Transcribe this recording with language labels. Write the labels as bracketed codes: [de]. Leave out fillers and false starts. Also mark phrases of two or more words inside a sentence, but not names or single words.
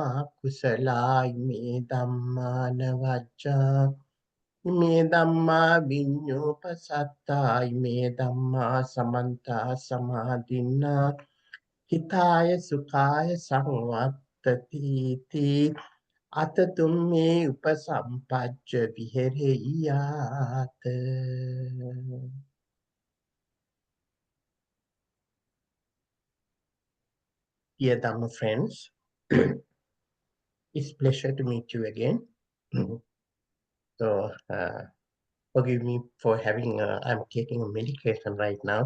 [pi] kusala ime dhamma navajja ime dhamma vinyupasatta ime dhamma samanta samadhinna hitaya sukaya samvattati ti atatumme upasampajja vihereyat. [en] Dear Dhamma friends, it's a pleasure to meet you again. So, forgive me for having, I'm taking a medication right now.